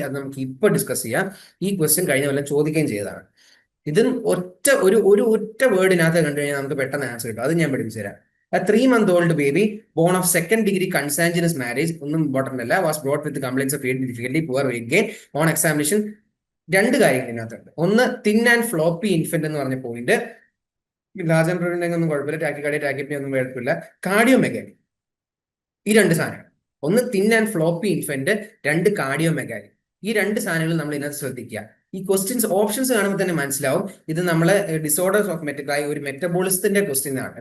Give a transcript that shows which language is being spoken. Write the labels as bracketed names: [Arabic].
[Malayalam] അത് നമുക്ക് ഇപ്പോൾ ഡിസ്കസ് ചെയ്യാം. ഈ ക്വസ്റ്റ്യൻ കഴിഞ്ഞ കൊല്ലം ചോദിക്കുകയും ചെയ്തതാണ്. ഇത് ഒറ്റ വേർഡിനകത്ത് കണ്ടു കഴിഞ്ഞാൽ നമുക്ക് പെട്ടെന്ന് ആൻസർ കിട്ടും. അത് ഞാൻ പഠിപ്പിച്ചു തരാം. [English] A 3-month-old baby born of second degree consanguineous marriage, [Malayalam] ഒന്നും ഇമ്പോർട്ടന്റ് അല്ല, [English] was brought with complaints of weight difficulty, poor weight gain. [Malayalam] On examination രണ്ട് കാര്യങ്ങൾ ഇതിനകത്തുണ്ട്. ഒന്ന്, തിൻ ആൻഡ് ഫ്ലോപ്പി ഇൻഫന്റ് എന്ന് പറഞ്ഞ പോയിന്റ്, ലാർജ് ആൻഡ് പ്രിവെന്റ് ഒന്നും കുഴപ്പമില്ല, ടാക്കിക്കാർഡിയ ടാക്കിപ്പി ഒന്നും കുഴപ്പമില്ല. കാർഡിയോ മെഗാലി, ഈ രണ്ട് സാധനങ്ങൾ, ഒന്ന് തിൻ ആൻഡ് ഫ്ലോപ്പി ഇൻഫന്റ്, രണ്ട് കാർഡിയോ മെഗാലി. ഈ രണ്ട് സാധനങ്ങൾ നമ്മൾ ഇതിനകത്ത് ശ്രദ്ധിക്കുക. ഈ ക്വസ്റ്റ്യൻസ് ഓപ്ഷൻസ് കാണുമ്പോൾ തന്നെ മനസ്സിലാവും ഇത് നമ്മൾ ഡിസോർഡേഴ്സ് ഓഫ് ഒരു മെറ്റബോളിസത്തിന്റെ ക്വസ്റ്റ്യൻ ആണ്.